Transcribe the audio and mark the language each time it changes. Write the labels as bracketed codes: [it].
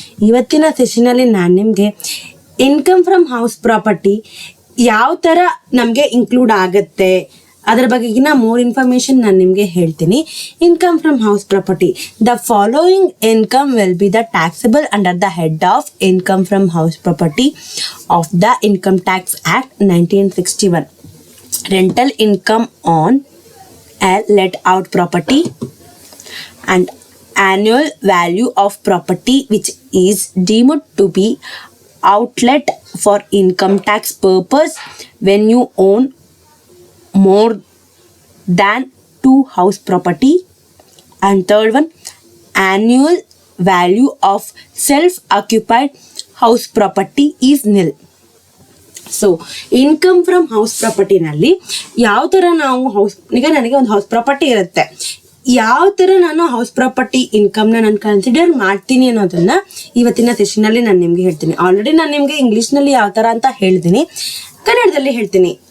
[kn] ಇವತ್ತಿನ ಸೆಷನಲ್ಲಿ ನಾನು ನಿಮಗೆ ಇನ್ಕಮ್ ಫ್ರಮ್ ಹೌಸ್ ಪ್ರಾಪರ್ಟಿ ಯಾವ ಥರ ನಮಗೆ ಇನ್ಕ್ಲೂಡ್ ಆಗುತ್ತೆ ಅದರ ಬಗೆಗಿನ ಮೋರ್ ಇನ್ಫಾರ್ಮೇಷನ್ ನಾನು ನಿಮಗೆ ಹೇಳ್ತೀನಿ. [en] Income from house property. The following income will be the taxable under the head of income from house property of the income tax act 1961. Rental income on a let out property and annual value of property which is deemed to be outlet for income tax purpose when you own more than 2 house property. And third one, annual value of self occupied house property is nil. [kn] So income from house ಪ್ರಾಪರ್ಟಿನಲ್ಲಿ ಯಾವ ಥರ ನಾವು ಈಗ ನನಗೆ ಒಂದು house property ಇರುತ್ತೆ, ಯಾವ ಥರ ನಾನು ಹೌಸ್ ಪ್ರಾಪರ್ಟಿ ಇನ್ಕಮ್ನ ನಾನು ಕನ್ಸಿಡರ್ ಮಾಡ್ತೀನಿ ಅನ್ನೋದನ್ನ ಇವತ್ತಿನ ಸೆಷನಲ್ಲಿ ನಾನು ನಿಮಗೆ ಹೇಳ್ತೀನಿ. ಆಲ್ರೆಡಿ ನಾನು ನಿಮಗೆ ಇಂಗ್ಲೀಷ್ನಲ್ಲಿ ಯಾವ ಥರ ಅಂತ ಹೇಳ್ತೀನಿ, ಕನ್ನಡದಲ್ಲಿ ಹೇಳ್ತೀನಿ.